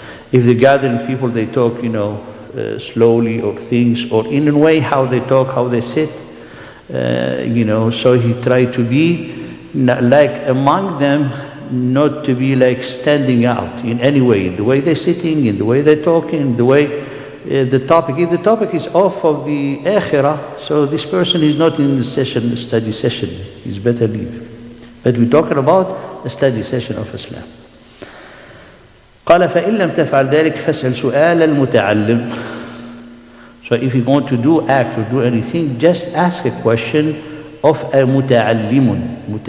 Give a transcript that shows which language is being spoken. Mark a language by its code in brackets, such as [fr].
[en] If the gathering people, they talk, slowly or things, or in a way how they talk, how they sit, so he tried to be like among them, not to be like standing out in any way, in the way they're sitting, in the way they're talking, the way the topic. If the topic is off of the akhirah, so this person is not in the session, the study session. He's better leave. But we're talking about a study session of Islam. [ar] قال فإن لم تفعل ذلك فاسأل سؤال المتعلم. [en] So if you're going to do act or do anything, just ask a question of a muta'allimun.